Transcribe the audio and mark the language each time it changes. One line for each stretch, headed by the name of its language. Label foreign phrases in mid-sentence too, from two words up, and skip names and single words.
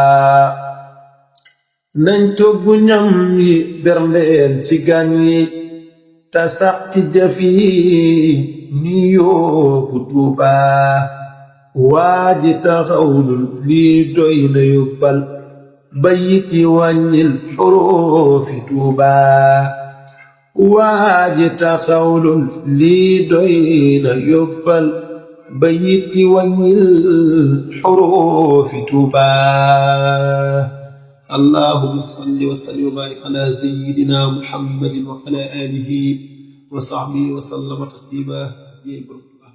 Wolof: nañ toggu ñam yi berndeel ci gan yi ta sax ci jëf yi ni yóbbu Tuuba waaji taxawlul lii doy na yóbbal bayit yi wàññil xuruufi Tuuba waaji taxawlul lii doy na yóbbal bayit yi wàññil xuruufi Tuuba
Arabic: اللهم صل وسلم وبارك على سيدنا محمد وعلى آله وصحبه وسلم تسليما.